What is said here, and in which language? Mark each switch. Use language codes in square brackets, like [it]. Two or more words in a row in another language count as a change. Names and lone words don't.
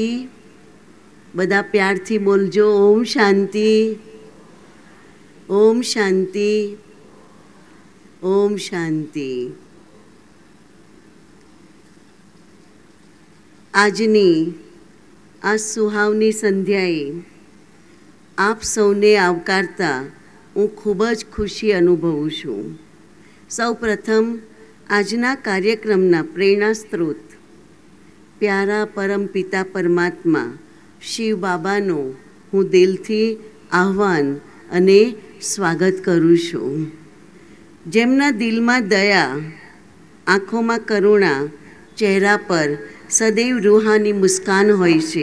[gu] બધા પ્યારથી બોલજો ઓમ શાંતિ, ઓમ શાંતિ, ઓમ શાંતિ, ओम शांति, ओम शांति। આજની આ સુહાવની સંધ્યાએ આપ સૌને આવકારતા હું ખૂબ જ ખુશી અનુભવું છું। સૌ પ્રથમ આજના કાર્યક્રમના પ્રેરણા સ્ત્રોત પ્યારા પરમ પિતા પરમાત્મા શિવ બાબાનો હું દિલથી આહ્વાન અને સ્વાગત કરું છું, જેમના દિલમાં દયા, આંખોમાં કરુણા, ચહેરા પર સદૈવ રૂહાની મુસ્કાન હોય છે।